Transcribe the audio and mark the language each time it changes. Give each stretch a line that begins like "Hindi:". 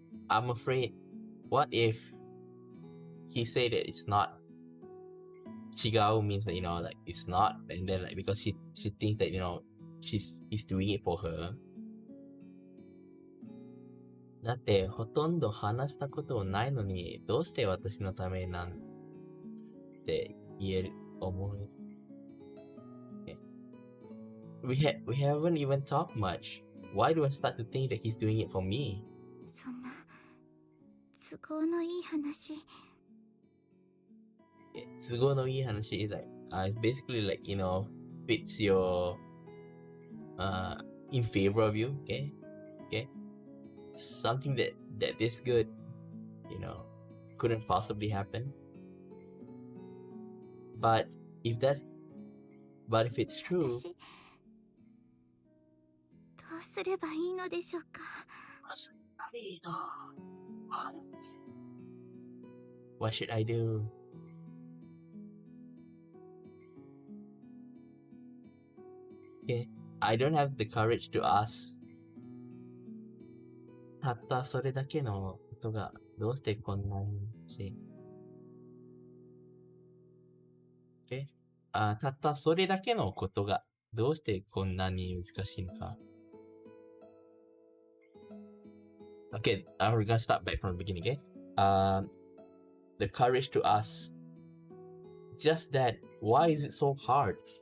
English: I'm afraid, what if he said that it's not? Chigao means that, like it's not, and then like because she thinks that, he's doing it for her.
Japanese: だってほとんど話したことないのにどうして私のためなんて思う。
English: Okay. We haven't even talked much. Why do I start to think that he's doing it for me?
Japanese: そんな、都合のいい話。都合のいい話
English: is like, it's basically like, fits your, in favor of you, okay? Something that this good, couldn't possibly happen. But if it's true,
Japanese: 私、どうすればいいのでしょうか。
English: what should I do? Okay, I don't have the courage to ask.
Japanese: たったそれだけのことがどうしてこんなにし。
English: Okay?
Japanese: たったそれだけのことがどうしてこんなに難しいのか。
English: Okay, we're gonna start back from the beginning, okay? The courage to ask. Just that, why is it so hard?